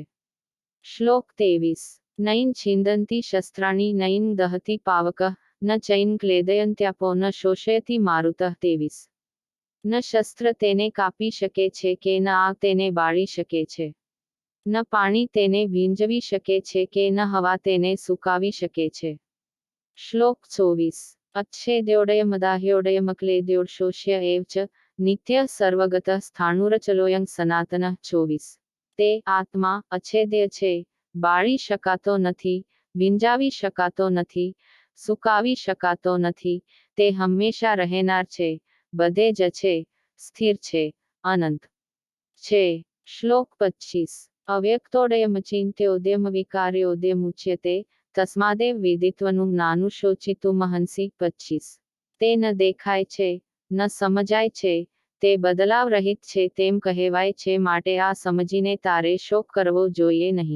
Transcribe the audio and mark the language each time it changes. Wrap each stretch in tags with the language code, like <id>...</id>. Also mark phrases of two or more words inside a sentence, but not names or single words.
<gu>શ્લોક 23</gu> <sa>नैनं छिन्दन्ति शस्त्राणि नैनं दहति पावकः न चैनं क्लेदयन्त्यापो न शोषयति मारुतः</sa> <gu>23 ન શસ્ત્ર તેને કાપી શકે છે કે ન આગ તેને બાળી શકે છે, ન પાણી તેને ભીંજવી શકે છે કે ન હવા તેને સુકાવી શકે છે. શ્લોક 24</gu> <sa>अच्छेद्योडयमदाह्योडयमक्लेद्योडशोष्य एव च नित्यः सर्वगतः स्थाणुरचलोऽयं सनातनः</sa> <gu>24 તે આત્મા અછેદ્ય છે, બાળી શકાતો નથી, ભીંજાવી શકાતો નથી, સુકાવી શકાતો નથી, તે હંમેશા રહેનાર છે, બધે જ છે, સ્થિર છે, અનંત છે. શ્લોક 25</gu> <sa>अव्यक्तोऽयमचिन्त्योऽयम् अविकार्योऽयमुच्यते तस्मादेवं विदित्वैनं नानुशोचितुमर्हसि</sa> <gu>25 તે ન દેખાય છે, ન સમજાય છે, તે બદલાવ રહિત છે તેમ કહેવાય છે, માટે આ સમજીને તારે શોક કરવો જોઈએ નહીં.</gu>